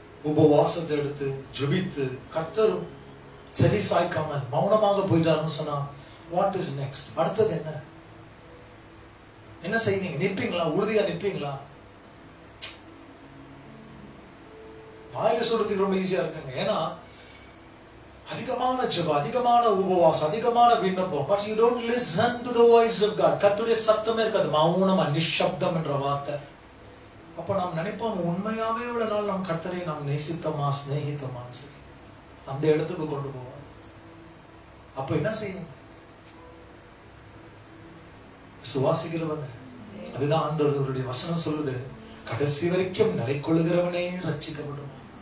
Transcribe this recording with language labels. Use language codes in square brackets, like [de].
[ta] உபவாசத்தை எடுத்து ஜெபித்து கர்த்தரும் செவி சாய்க்காம மௌனமாக போயிட்டாருன்னு சொன்னா [en] What is next? [ta] அடுத்தது என்ன? என்ன செய்வீங்க? நிற்பீங்களா? உறுதியா நிற்பீங்களா? வாயில சொல்றதுக்கு ரொம்ப ஈஸியா இருக்குங்க. ஏன்னா அதிகமான ஜெபம், அதிகமான உபவாசம், அதிகமான விண்ணப்பம். [en] But you don't listen to the voice of God. [ta] கர்த்தருடைய சத்தமே இருக்காது. மௌனமா, நிஷப்தம் என்ற வார்த்தை. அப்ப நாம் நினைப்போம், உண்மையாவே இவ்வளவு நாள் நாம் கர்த்தரை நாம் நேசித்தோமா, சிநேகித்தோமான்னு சொல்லி அந்த இடத்துக்கு கொண்டு போவோம். அப்ப என்ன செய்யணும்? சுவாசிக்கிறவங்க. அதுதான் ஆண்டவருடைய வசனம் சொல்லுது, கடைசி வரைக்கும் நிலை கொள்ளுகிறவனே ரட்சிக்கப்படுவான்.